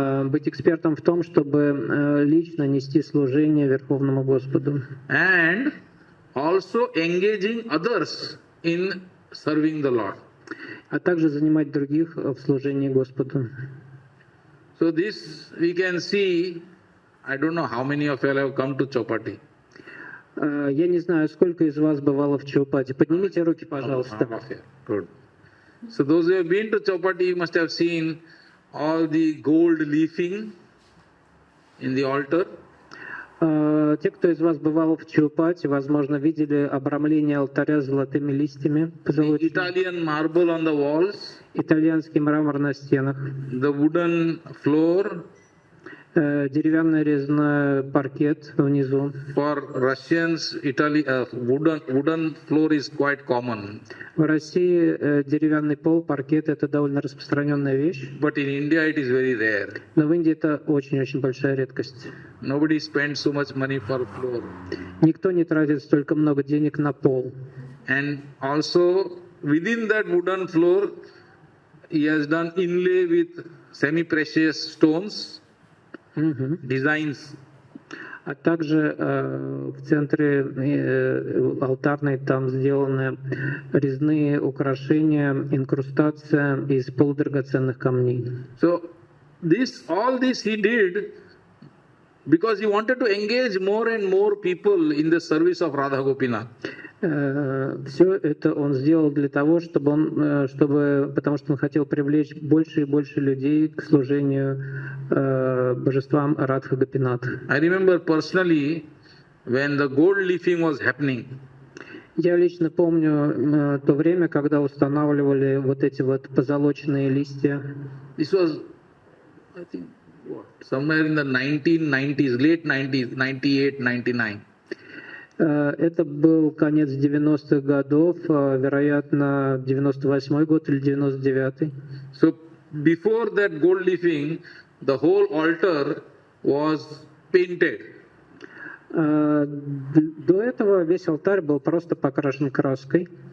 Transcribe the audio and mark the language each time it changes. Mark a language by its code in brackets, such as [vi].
[ru] Быть экспертом в том, чтобы лично нести служение Верховному Господу. [en] And also engaging others in serving the Lord. [ru] А также занимать других в служении Господу. [en] So this we can see. I don't know how many of you have come to Chopati. [ru] Я не знаю, сколько из вас бывало в Чоупати. Поднимите руки, пожалуйста. [en] Good. So those who have been to Chopati, you must have seen all the gold leafing in the altar. [ru] Те, кто из вас бывал в Чоупати, возможно, видели обрамление алтаря золотыми листьями. [en] The Italian marble on the walls. [ru] Итальянский мрамор на стенах. [en] The wooden floor. [ru] Деревянный резной паркет внизу. [en] For Russians, wooden floor is quite common. [ru] В России деревянный пол, паркет — это довольно распространенная вещь. [en] But in India it is very rare. [ru] Но в Индии это очень-очень большая редкость. [en] Nobody spends so much money for floor. [ru] Никто не тратит столько много денег на пол. [en] And also within that wooden floor, he has done inlay with semi-precious stones. Designs. [ru] А также в центре алтарной там сделаны резные украшения, инкрустация из полудрагоценных камней. [en] So all this he did because he wanted to engage more and more people in the service of Radha Gopinath. [ru] Все это он сделал для того, потому что он хотел привлечь больше и больше людей к служению божествам Радха Гопинат. [en] I remember personally when the gold leafing was happening. [ru] Я лично помню то время, когда устанавливали вот эти вот позолоченные листья. [en] This was, I think, somewhere in the 1990s, late 90s, 98, 99. [ru] Это был конец 90-х годов, вероятно, 98-й год или 99-й. [en] So before that gold leafing, the whole altar was painted. [ru] До этого весь алтарь был просто покрашен краской.